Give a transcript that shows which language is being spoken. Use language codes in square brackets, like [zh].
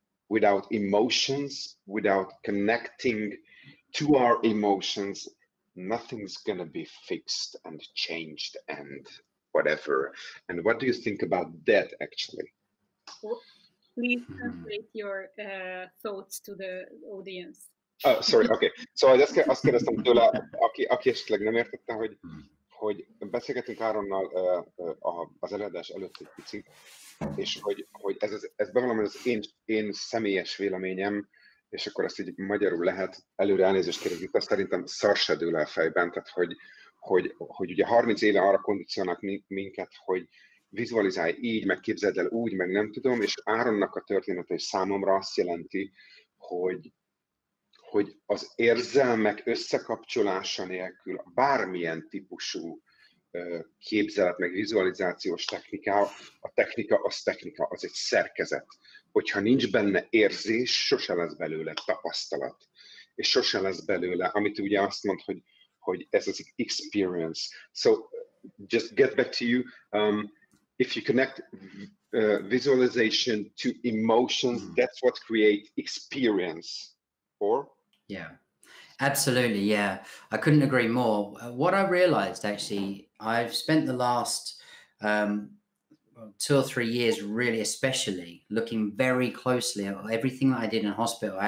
[en] Without emotions, without connecting to our emotions, nothing's gonna be fixed and changed and whatever. And what do you think about that, actually? Please translate your thoughts to the audience. Oh, sorry, okay. [hu] Szóval azt kérdeztem tőle, aki esetleg nem értette, hogy beszélgetünk Áronnal az előadás előtt egy picit, és hogy ez bevallom, hogy az én személyes véleményem, és akkor ezt így magyarul lehet, előre elnézést kérek, azt szerintem szar se dől el fejben, tehát hogy ugye 30 éve arra kondicionálnak minket, hogy vizualizálj így, meg képzeld el úgy, meg nem tudom, és Áronnak a története is számomra azt jelenti, hogy az érzelmek összekapcsolása nélkül bármilyen típusú képzelet, meg vizualizációs technika, a technika, az egy szerkezet. Hogyha nincs benne érzés, sose lesz belőle tapasztalat, és sose lesz belőle, amit ugye azt mond, hogy ez az experience. [en] So, just get back to you. If you connect visualization to emotions, that's what creates experience. Or? Yeah, absolutely. Yeah, I couldn't agree more. What I realized, actually, I've spent the last 2 or 3 years, really, especially looking very closely at everything that I did in hospital.